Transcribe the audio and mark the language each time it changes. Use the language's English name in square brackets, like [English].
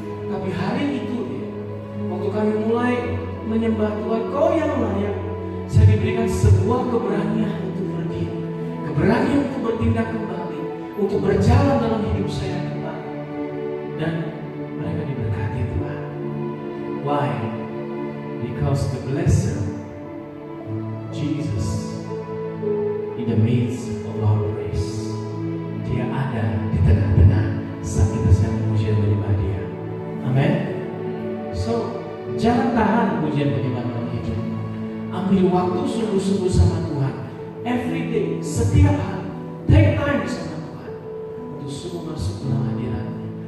[Indonesian] Tapi hari itu waktu kami mulai menyembah Tuhan, Kau yang layak, saya diberikan sebuah keberanian untuk berdiri, keberanian untuk bertindak kembali, untuk berjalan dalam hidup saya kembali. Dan mereka diberkati Tuhan. [English] Why? Because the blessed Jesus in the midst of our race. [Indonesian] Dia ada di tengah-tengah saat kita sedang ujian menyembah Dia. Amin. So, jangan tahan ujian menyembah dalam hidup. Ambil waktu sungguh-sungguh sama Tuhan. [English] Every day, [Indonesian] setiap hari, [English] take time [Indonesian] sama Tuhan untuk sungguh masuk dalam hadirat-Nya.